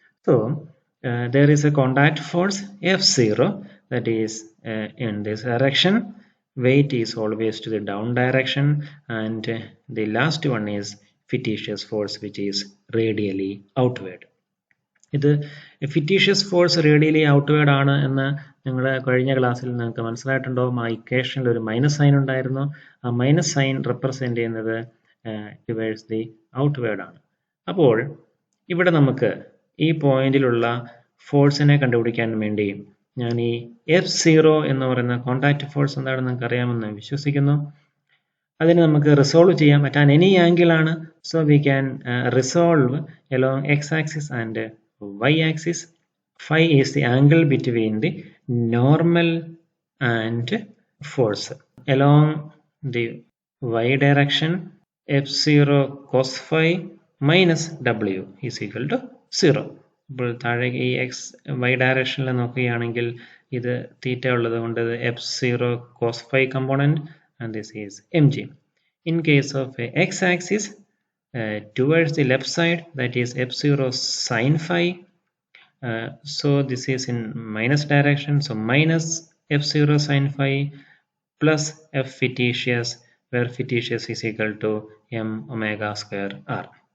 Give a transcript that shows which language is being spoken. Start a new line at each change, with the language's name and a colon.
English: So there is a contact force F0 that is in this direction. Weight is always to the down direction, and the last one is fictitious force, which is radially outward.
Malayalam: ഇത് fictitious force radially outward ആണ് എന്ന് നിങ്ങളുടെ കഴിഞ്ഞ ക്ലാസ്സിൽ നിങ്ങൾക്ക് മനസ്സിലായിട്ടുണ്ടാവും. ആ ഇക്വേഷനിൽ ഒരു മൈനസ് സൈൻ ഉണ്ടായിരുന്നു. ആ മൈനസ് സൈൻ റെപ്രസെന്റ് ചെയ്യുന്നത്
English: towards the outward
Malayalam: ആണ്. അപ്പോൾ ഇവിടെ നമുക്ക് ഈ പോയിന്റിലുള്ള ഫോഴ്സിനെ കണ്ടുപിടിക്കാൻ വേണ്ടി ഞാൻ ഈ F0 എന്ന് പറയുന്ന കോണ്ടാക്ട് ഫോഴ്സ് എന്താണെന്ന് നിങ്ങൾക്ക് അറിയാമെന്ന് വിശ്വസിക്കുന്നു. അതിന് നമുക്ക് റിസോൾവ് ചെയ്യാം.
English: At an any angle ആണ്. So we can resolve along x axis and y-axis. Phi is the angle between the normal and force. Along the y direction, f0 cos phi minus w is equal to 0.
Malayalam: ഇപ്പോൾ താഴെ ഈ X Y ഡയറക്ഷനിൽ നോക്കുകയാണെങ്കിൽ ഇത് തീറ്റ ഉള്ളത് കൊണ്ട്
English: f0 cos phi component and this is mg. In case of x axis, towards the left side, that is f0 sin phi. So this is in minus direction, so minus f0 sin phi plus f fictitious, where fictitious is equal to m omega square r.